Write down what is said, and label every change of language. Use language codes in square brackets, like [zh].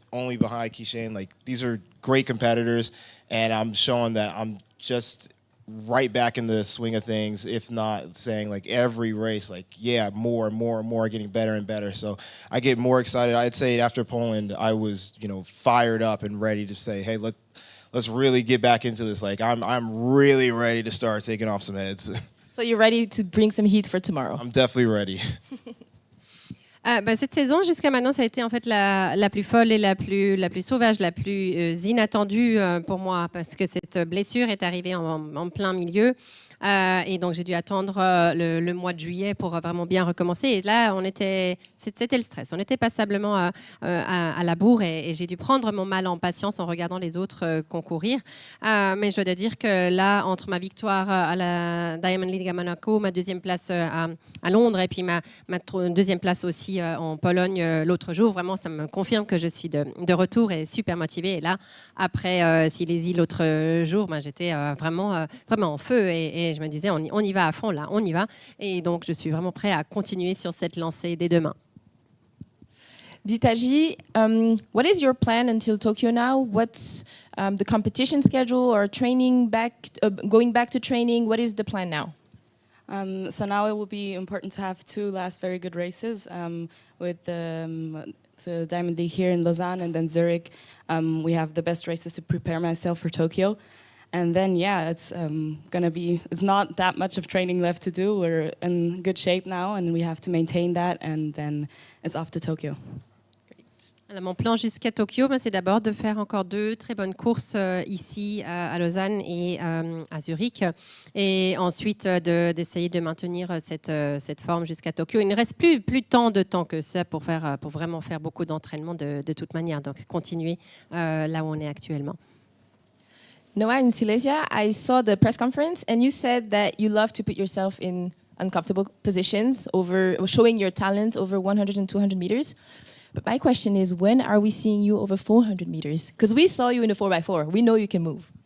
[en] only behind Keishain. Like, these are great competitors, and I'm showing that I'm just right back in the swing of things, if not saying, like, every race, like, yeah, more and more and more, getting better and better. So I get more excited. I'd say after Poland, I was, fired up and ready to say, hey, let's really get back into this. Like, I'm really ready to start taking off some heads. So you're ready to bring some heat for tomorrow? I'm definitely ready. [fr] Cette saison, jusqu'à maintenant, ça a été en fait la plus folle et la plus sauvage, la plus inattendue pour moi, parce que cette blessure est arrivée en plein milieu. Et donc, j'ai dû attendre le mois de juillet pour vraiment bien recommencer. Et là, c'était le stress. On était passablement à la bourre et j'ai dû prendre mon mal en patience en regardant les autres concourir. Mais je dois dire que là, entre ma victoire à la Diamond League à Monaco, ma deuxième place à Londres et puis ma deuxième place aussi en Pologne l'autre jour, vraiment, ça me confirme que je suis de retour et super motivée. Et là, après Silésie l'autre jour, j'étais vraiment en feu et je me disais, on y va à fond là, on y va. Et donc, je suis vraiment prêt à continuer sur cette lancée dès demain. [en] Ditaji, what is your plan until Tokyo now? What's the competition schedule or training going back to training? What is the plan now? So now it will be important to have 2 last very good races with the Diamond League here in Lausanne and then Zurich. We have the best races to prepare myself for Tokyo. And then, it's it's not that much of training left to do. We're in good shape now and we have to maintain that and then it's off to Tokyo. [fr] Alors, mon plan jusqu'à Tokyo, c'est d'abord de faire encore 2 très bonnes courses ici à Lausanne et à Zurich. Et ensuite, d'essayer de maintenir cette forme jusqu'à Tokyo. Il ne reste plus tant de temps que ça pour vraiment faire beaucoup d'entraînement de toute manière. Donc, continuer là où on est actuellement. [en] Noah, in Silesia, I saw the press conference and you said that you love to put yourself in uncomfortable positions showing your talent over 100 and 200 meters. But my question is, when are we seeing you over 400 meters? Because we saw you in the 4x4. We know you can move.